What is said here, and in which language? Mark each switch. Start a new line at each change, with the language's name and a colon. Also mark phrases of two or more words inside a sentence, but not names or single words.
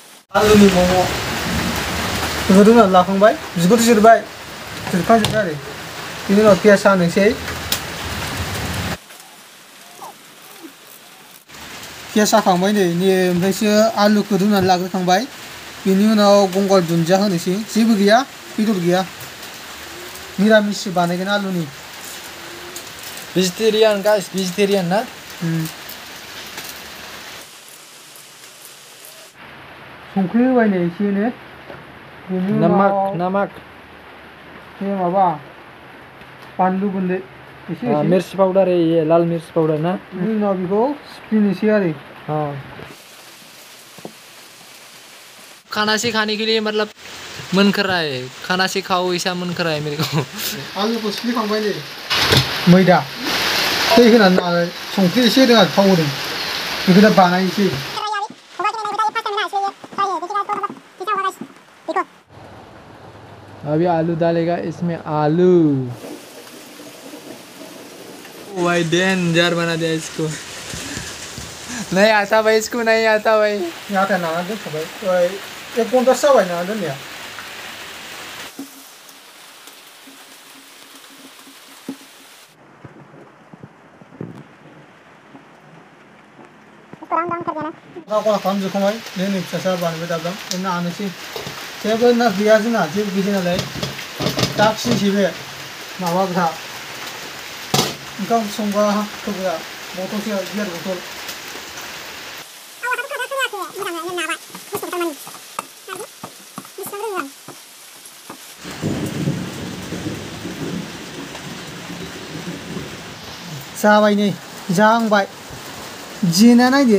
Bodo: आलुनि मम' रुनानै लाखांबाय बिगुर जिरबाय जिरखांजोब्बाय आरो बिनि उनाव पियास हानोसै पियास हाखांबाय नै ओमफ्रायसो आलुखौ रुनानै लाग्रोखांबाय बिनि उनाव गंगार दुन्दिया होनोसै जेबो गैया बेदर गैया निरामिस बानायगोन आलुनि
English: vegetarian guys vegetarian ना
Bodo: संख्रि होबाय नै एसेनो बिनि उनाव नमक बे माबा बानलु गुन्दै एसे
Hindi: मिर्च पाउडर है ये लाल मिर्च पाउडर ना
Bodo: बिनि उनाव बेखौ सिफ्लेनोसै आरो
Hindi: खाना से खाने के लिए मतलब मन कर रहा है खाना से खाओ ऐसा मन कर रहा है मेरे को
Bodo: आलुखौ सिफ्लेखांबाय नै मैदा दै होनानै नालाय संख्रि एसे होदों आरो थाव होदों बेखौ दा बानायनोसै
Hindi: अभी आलू डालेगा इसमें आलू भाई डेंजर बना दिया इसको नहीं आता भाई इसको नहीं आता भाई
Bodo: आता नाना दोनखाबाय 1 घन्टासो जाबाय नाना दोननाया गला खालामजोबखांबाय नै फिसा बानायबाय दाबदां नानोसै जेबो ना गैया जोंना जेबो गैया नालाय दाखिनोसै बे माबाग्रा ओंखाम संग्रा होग्रा बथलसो गियार बथल जाबाय नै जाहांबाय जेना नायदो